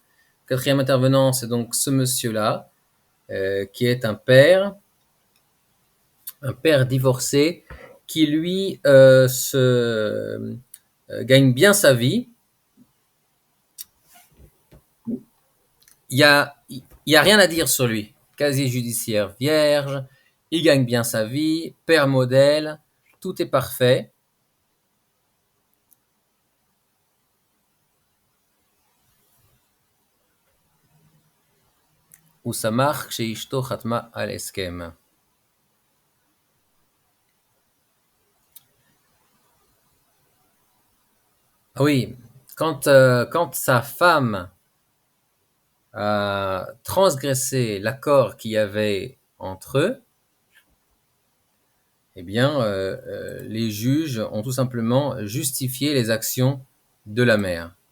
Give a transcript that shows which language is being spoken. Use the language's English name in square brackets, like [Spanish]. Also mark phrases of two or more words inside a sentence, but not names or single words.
[French] Le quatrième intervenant, c'est donc ce monsieur-là, qui est un père divorcé, qui lui gagne bien sa vie. Il y a rien à dire sur lui. Casier judiciaire vierge, il gagne bien sa vie, père modèle, tout est parfait. [Hebrew] הוא שמח כשאשתו חתמה על הסכם. [French] Oui, quand sa femme a transgressé l'accord qu'il y avait entre eux, eh bien, les juges ont tout simplement justifié les actions de la mère.